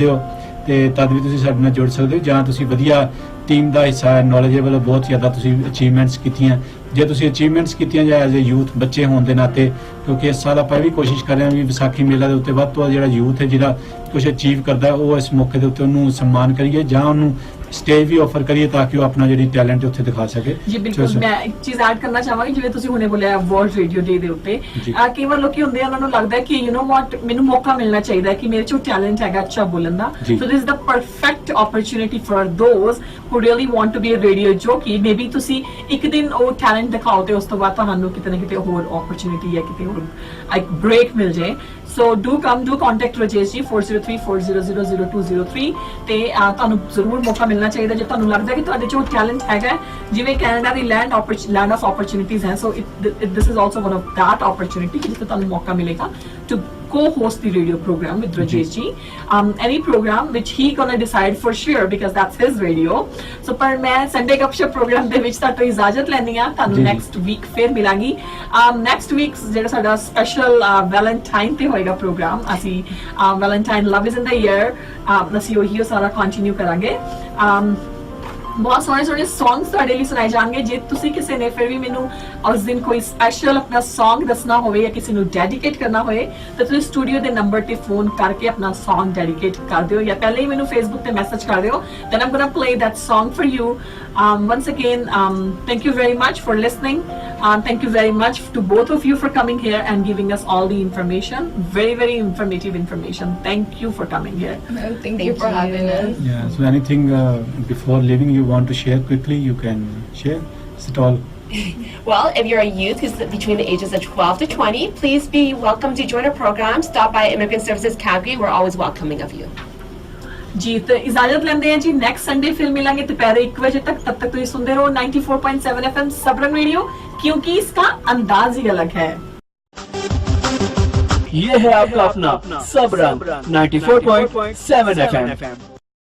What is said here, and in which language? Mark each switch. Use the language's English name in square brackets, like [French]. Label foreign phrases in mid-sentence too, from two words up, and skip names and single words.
[Punjabi] ਹੋ ਤੇ ਤਦ ਵੀ ਤੁਸੀਂ ਸਾਡੇ ਨਾਲ ਜੁੜ ਸਕਦੇ ਹੋ ਜਾਂ ਤੁਸੀਂ ਵਧੀਆ ਟੀਮ ਦਾ ਹਿੱਸਾ ਹੈ ਨੌਲੇਜੇਬਲ ਬਹੁਤ ਜ਼ਿਆਦਾ ਤੁਸੀਂ ਅਚੀਵਮੈਂਟਸ ਕੀਤੀਆਂ ਜੇ ਤੁਸੀਂ ਅਚੀਵਮੈਂਟਸ ਕੀਤੀਆਂ ਜਾਂ [English] as a youth [Punjabi] ਬੱਚੇ ਹੋਣ ਦੇ ਨਾਤੇ ਕਿਉਂਕਿ ਇਸ ਸਾਲ ਆਪਾਂ ਇਹ ਵੀ ਕੋਸ਼ਿਸ਼ ਕਰ ਰਹੇ ਹਾਂ ਵੀ ਵਿਸਾਖੀ ਮੇਲਾ ਦੇ ਉੱਤੇ ਵੱਧ ਤੋਂ ਵੱਧ ਜਿਹੜਾ ਯੂਥ ਹੈ ਜਿਹੜਾ ਕੁਝ ਅਚੀਵ ਕਰਦਾ ਉਹ ਇਸ ਮੌਕੇ ਦੇ ਉੱਤੇ ਉਹਨੂੰ ਸਨਮਾਨ ਕਰੀਏ ਜਾਂ ਉਹਨੂੰ ਸਟੇਜ ਵੀ ਆਫਰ ਕਰੀਏ ਤਾਂ ਕਿ ਉਹ ਆਪਣਾ ਜਿਹੜੀ ਟੈਲੈਂਟ ਉੱਥੇ ਦਿਖਾ ਸਕੇ ਜੀ ਬਿਲਕੁਲ ਮੈਂ ਇੱਕ ਚੀਜ਼ ਐਡ ਕਰਨਾ ਚਾਹਾਂਗੀ ਜਿਵੇਂ ਤੁਸੀਂ ਹੁਣੇ ਬੋਲਿਆ ਵਰਲਡ ਰੇਡੀਓ ਡੇ ਦੇ ਉੱਤੇ ਕਈ ਵਾਰ ਲੋਕੀ ਹੁੰਦੇ ਆ ਉਹਨਾਂ ਨੂੰ ਲੱਗਦਾ ਕਿ [English] you know what [Punjabi] ਮੈਨੂੰ ਮੌਕਾ ਮਿਲਣਾ ਚਾਹੀਦਾ ਕਿ ਮੇਰੇ ਚ ਟੈਲੈਂਟ ਹੈਗਾ ਅੱਛਾ ਬੋਲਣ ਦਾ [English] so this is the perfect opportunity for those who really want to be a radio jockey maybe [Punjabi] ਤੁਸੀਂ ਇੱਕ ਦਿਨ ਉਹ ਟੈਲੈਂਟ ਦਿਖਾਓ ਤੇ ਉਸ ਤੋਂ ਬਾਅਦ ਤੁਹਾਨੂੰ ਕਿਤੇ ਨਾ ਕਿਤੇ ਹੋਰ ਓਪਰਚੁਨਿਟੀ ਜਾਂ ਕਿਤੇ ਹੋਰ ਇੱਕ ਬ੍ਰੇਕ ਮਿਲ ਜਾਏ [English] So do contact [Punjabi] Rajesh ji 4034000203 ਤੇ ਤੁਹਾਨੂੰ ਜ਼ਰੂਰ ਮੌਕਾ ਮਿਲਣਾ ਚਾਹੀਦਾ ਜੇ ਤੁਹਾਨੂੰ ਲੱਗਦਾ ਕਿ ਤੁਹਾਡੇ ਚ ਟੈਲੈਂਟ ਹੈਗਾ ਜਿਵੇਂ ਕੈਨੇਡਾ ਦੀ [English] land of opportunities [Punjabi] ਹੈ ਸੋ [English] this is also one of that opportunity [Punjabi] ਜਿੱਥੇ ਤੁਹਾਨੂੰ ਮੌਕਾ ਮਿਲੇਗਾ [English] to co-host the radio program with Rajesh ji. Any program which he gonna decide for sure because that's his radio. [Punjabi] So ਪਰ ਮੈਂ Sunday Gupshup program ਦੇ ਵਿੱਚ ਤੁਹਾਡੇ ਤੋਂ ਇਜਾਜ਼ਤ ਲੈਂਦੀ ਆ ਤੁਹਾਨੂੰ [English] next week [Punjabi] ਫਿਰ ਮਿਲਾਂਗੀ. [English] Next week [Punjabi] ਜਿਹੜਾ ਸਾਡਾ special Valentine ਤੇ ਹੋਏਗਾ program ਅਸੀਂ Valentine Love is in the Air ਅਸੀਂ ਉਹੀ ਸਾਰਾ continue ਕਰਾਂਗੇ. ਬਹੁਤ ਸੋਹਣੇ ਸੋਹਣੇ ਸੌਂਗਸ ਤੁਹਾਡੇ ਲਈ ਸੁਣਾਏ ਜਾਣਗੇ ਜੇ ਤੁਸੀਂ ਕਿਸੇ ਨੇ ਫਿਰ ਵੀ ਮੈਨੂੰ ਉਸ ਦਿਨ ਕੋਈ ਸਪੈਸ਼ਲ ਆਪਣਾ ਸੌਂਗ ਦੱਸਣਾ ਹੋਵੇ ਜਾਂ ਕਿਸੇ ਨੂੰ ਡੈਡੀਕੇਟ ਕਰਨਾ ਹੋਵੇ ਤਾਂ ਤੁਸੀਂ ਸਟੂਡੀਓ ਦੇ ਨੰਬਰ ਤੇ ਫੋਨ ਕਰਕੇ ਆਪਣਾ ਸੌਂਗ ਡੈਡੀਕੇਟ ਕਰ ਦਿਓ ਜਾਂ ਪਹਿਲੇ ਹੀ ਮੈਨੂੰ ਫੇਸਬੁੱਕ ਤੇ ਮੈਸੇਜ ਕਰ ਦਿਓ [English] then I'm gonna play that song for you. Once again, thank you very much for listening. Thank you very much to both of you for coming here and giving us all the information. Very, very informative information. Thank you for coming here. Thank you for having us. Yeah, so anything before leaving you want to share quickly, you can share. Is it all? Well, if you're a youth who's between the ages of 12 to 20, please be welcome to join our program. Stop by Immigrant Services Calgary. We're always welcoming of you. [Hindi] जी तो इजाजत लेंदे हैं जी नेक्स्ट संडे फिर मिलेंगे दोपहर 1 बजे तक तब तक तो ये सुनते रहो 94.7 FM सबरंग रेडियो क्योंकि इसका अंदाज ही अलग है. ये है आपका अपना सबरंग 94.7 FM.